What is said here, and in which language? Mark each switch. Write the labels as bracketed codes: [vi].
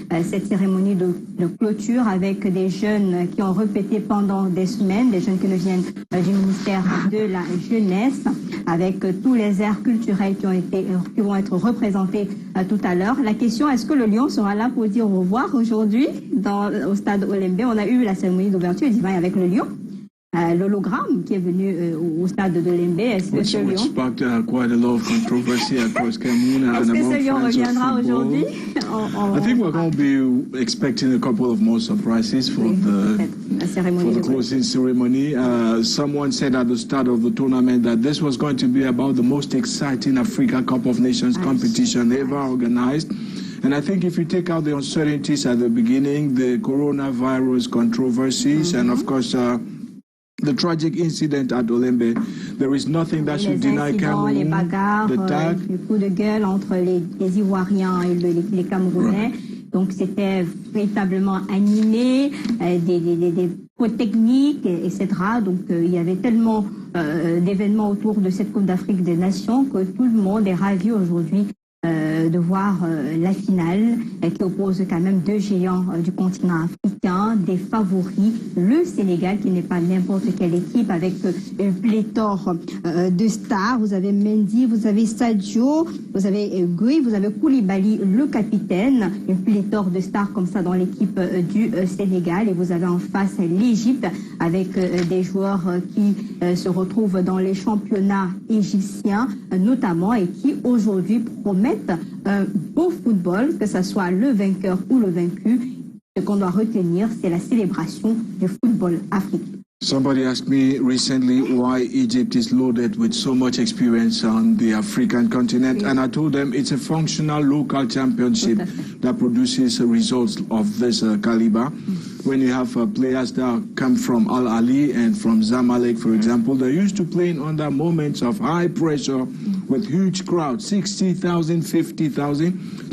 [fr] cette cérémonie de clôture avec des jeunes qui ont répété pendant des semaines, des jeunes qui nous viennent du ministère de la Jeunesse, avec tous les airs culturels qui vont être représentés tout à l'heure. La question, est-ce que le Lion sera là pour dire au revoir aujourd'hui au stade Olembe? On a eu la cérémonie d'ouverture avec le Lion. L'hologramme qui est venu au stade de Lembe. Est-ce que ce Lion... [en] sparked quite a lot of controversy across Cameroon and among fans of [fr] reviendra aujourd'hui? [en] I think we're going to be expecting a couple of more surprises for the closing ceremony. Someone said at the start of the tournament that this was going to be about the most exciting Africa Cup of Nations competition ever organized. And I think if you take out the uncertainties at the beginning, the coronavirus controversies, and of course, the tragic incident at Olembe, there is nothing that should deny Cameroon [fr] les bagarres, [en] the tag. [fr] Les coups de gueule entre les Ivoiriens et les Camerounais. Donc c'était véritablement animé, des fautes techniques, etc. Donc il y avait tellement d'événements autour de cette Coupe d'Afrique des Nations que tout le monde est ravi aujourd'hui de voir la finale qui oppose quand même 2 géants du continent africain, des favoris, le Sénégal qui n'est pas n'importe quelle équipe avec une pléthore de stars. Vous avez Mendy, vous avez Sadio, vous avez Gui, vous avez Koulibaly, le capitaine, une pléthore de stars comme ça dans l'équipe du Sénégal, et vous avez en face l'Égypte avec des joueurs qui se retrouvent dans les championnats égyptiens notamment et qui aujourd'hui promettent un beau football, que ce soit le vainqueur ou le vaincu. Ce qu'on doit retenir, c'est la célébration du football africain. [en] Somebody asked me recently why Egypt is loaded with so much experience on the African continent, and I told them it's a functional local championship that produces results of this caliber. When you have players that come from Al Ali and from Zamalek, for example, they're used to playing under moments of high pressure with huge crowds, 60,000, 50,000.